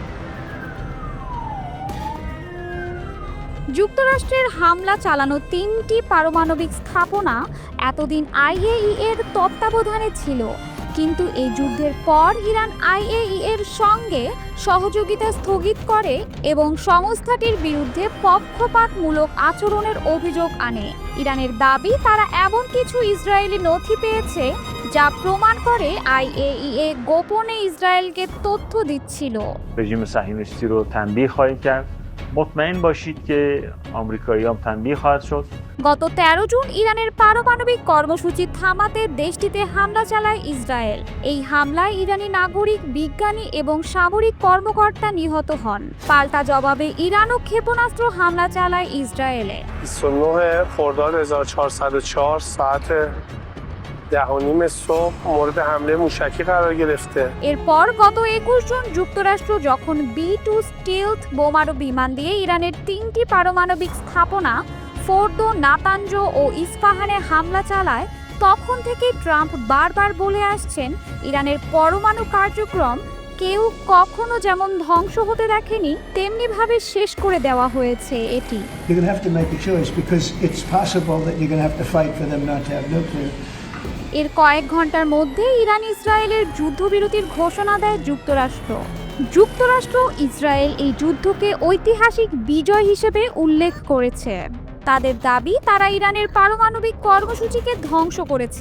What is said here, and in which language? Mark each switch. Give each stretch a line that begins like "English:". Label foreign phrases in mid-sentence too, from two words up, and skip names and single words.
Bangla: যুক্তরাষ্ট্রের হামলা চালানো 3টি পারমাণবিক স্থাপনা এতদিন IAEA এর তত্ত্বাবধানে ছিল, কিন্তু এই যুদ্ধের পর ইরান IAEA এর সঙ্গে সহযোগিতা স্থগিত করে এবং সংস্থাটির বিরুদ্ধে পক্ষপাতমূলক আচরণের অভিযোগ আনে। ইরানের দাবি তারা এমন কিছু ইসরায়েলি নথি পেয়েছে যা প্রমাণ করে IAEA গোপনে ইসরায়েলকে তথ্য দিচ্ছিল।
Persian: رژیم صهیونیستی رو تنبیه خواهید کرد. مطمئن باشید که آمریکایی‌ها تنبیه خواهد شد.
Bangla: গত 13 জুন ইরানের পারমাণবিক কর্মসূচি থামাতে দেশটিতে হামলা চালায় ইসরায়েল। এই হামলায় ইরানি নাগরিক, বিজ্ঞানী এবং সামরিক কর্মকর্তা নিহত হন। পাল্টা জবাবে ইরানও ক্ষেপণাস্ত্র হামলা চালায় ইসরায়েলে।
Persian: 29 خرداد 1404 ساعت 10:30 صبح مورد حمله موشکی قرار گرفته।
Bangla: এরপর গত 21 জুন যুক্তরাষ্ট্র যখন B-2 স্টিলথ বোমারু বিমান দিয়ে ইরানের 3টি পারমাণবিক স্থাপনা ফোর্দো, নাতানজ ও ইস্পাহানে হামলা চালায়, তখন থেকে ট্রাম্প বারবার বলে আসছেন ইরানের পরমাণু কার্যক্রম কেউ কখনো যেমন ধ্বংস হতে দেখেনি তেমনি ভাবে শেষ করে দেওয়া হয়েছে এটি।
English: You're going to have to make a choice because it's possible that you're going to have to fight for them not to have nuclear.
Bangla: এর কয়েক ঘন্টার মধ্যে ইরান ইসরায়েলের যুদ্ধবিরতির ঘোষণা দেয় যুক্তরাষ্ট্র ইসরায়েল এই যুদ্ধকে ঐতিহাসিক বিজয় হিসেবে উল্লেখ করেছে। তাদের দাবি তারা ইরানের পারমাণবিক কর্মসূচিকে ধ্বংস করেছে।